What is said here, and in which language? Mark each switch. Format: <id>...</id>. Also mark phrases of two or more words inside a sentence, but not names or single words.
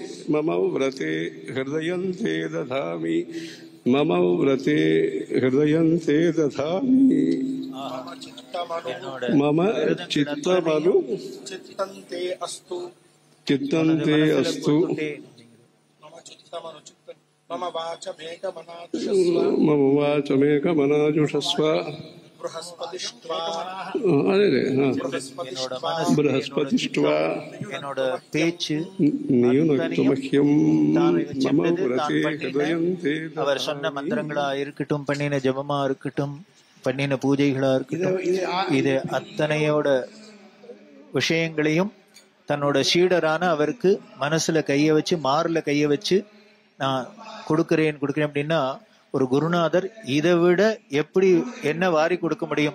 <sa>हृदयन्ते दधामि, मम व्रते हृदयन्ते दधामि, मम चित्तमनु चित्तन्ते अस्तु, मम वाचमेकमनाजुषस्व, बृहस्पतिष्ट्वा</sa> <ta>என்னோட பேச்சு அவர் சொன்ன மந்திரங்களா இருக்கட்டும், பண்ணின ஜபமா இருக்கட்டும், பண்ணின பூஜைகளா இருக்கட்டும், இது அத்தனையோட விஷயங்களையும் தன்னோட சீடரான அவருக்கு மனசுல கைய வச்சு மார்ல கைய வச்சு நான் கொடுக்கிறேன் அப்படின்னா, ஒரு குருநாதர் இதை விட எப்படி என்ன வாரி கொடுக்க முடியும்?</ta>